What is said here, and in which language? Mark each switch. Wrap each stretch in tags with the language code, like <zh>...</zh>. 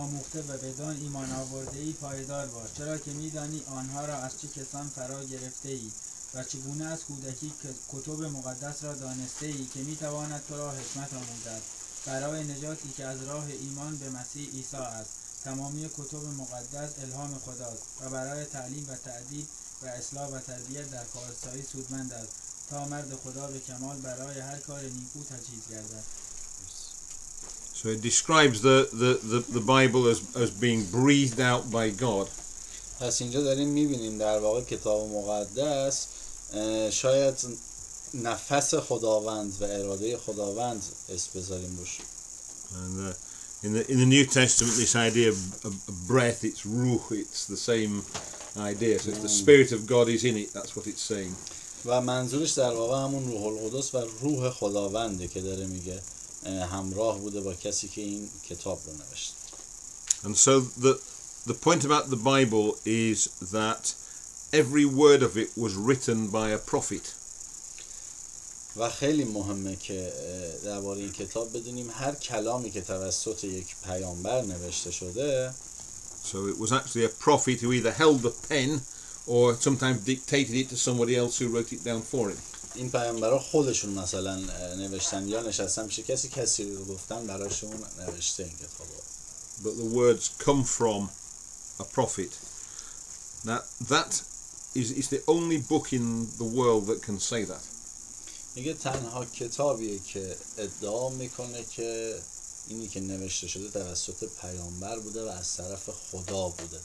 <fa>آموخته و بدان ایمان آورده ای پایدار باش، چرا که میدانی آنها را از چه کسان فرا گرفته ای و چگونه از کودکی کتب مقدس را دانسته ای که میتواند تو را حکمت آموزد برای نجاتی که از راه ایمان به مسیح عیسی است. تمامی کتب مقدس الهام خداست و برای تعلیم و تعدیل و اصلاح و تربیت در پارسایی سودمند است تا مرد خدا به کمال برای هر کار نیکو تجهیز گردد.</fa> <en>So it describes the Bible as being breathed out by God.</en> <fa>پس اینجا داریم میبینیم در واقع کتاب مقدس شاید نفس خداوند و اراده خداوند اسم بذاریم روش.</fa> <en>And in the New Testament, this idea of breath, it's ruh, it's the same idea. So if the Spirit of God is in it, that's what it's saying.</en> <fa>و منظورش در واقع همون روح القدس و روح خداونده که داره میگه همراه بوده با کسی که این کتاب رو نوشت.</fa> <en>And so the point about the Bible is that every word of it was written by a prophet.</en> <fa>و خیلی مهمه که درباره این کتاب بدونیم هر کلامی که توسط یک پیامبر نوشته شده</fa> <en>So it was actually a prophet who either held the pen or sometimes dictated it to somebody else who wrote it down for him.</en> <fa>این پیامبرا خودشون مثلا نوشتن یا نشستن میشه کسی رو گفتن براشون نوشته این کتابو.</fa> <en>But the words come from a prophet. Now that is the only book in the world that can say that.</en> <fa>میگه تنها کتابیه که ادعا میکنه که اینی که نوشته شده توسط پیامبر بوده و از طرف خدا بوده.</fa>